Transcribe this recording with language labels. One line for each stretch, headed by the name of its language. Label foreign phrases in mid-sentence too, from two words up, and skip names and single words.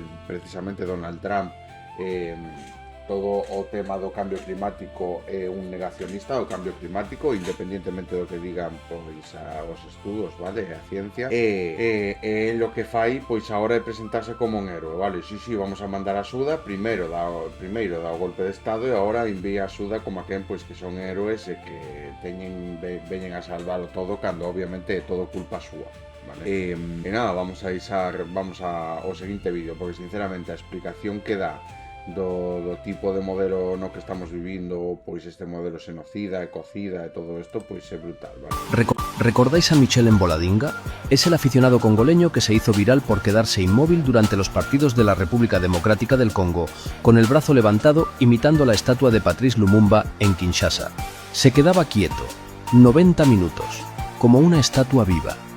Galician: Precisamente Donald Trump, todo o tema do cambio climático é un negacionista do cambio climático, independientemente do que digan pois os estudos, vale, a ciencia, e lo que fai pois agora é presentarse como un héroe, vale, sí,
Spanish: vamos a mandar
Galician: axuda, primeiro dá o golpe de estado e agora envía axuda como a quen pois que son héroes e que veñen a salvalo todo, cando obviamente é todo culpa súa. Vale. E nada, vamos ao seguinte vídeo, porque sinceramente a explicación que dá do tipo de modelo no que estamos vivindo, pois este modelo xenocida, ecocida e todo isto, pois é brutal, vale?
Spanish: ¿Recordáis a Michel Emboladinga? Es el aficionado congoleño que se hizo viral por quedarse inmóvil durante los partidos de la República Democrática del Congo, con el brazo levantado imitando la estatua de Patrice Lumumba en Kinshasa. Se quedaba quieto, 90 minutos, como una estatua viva.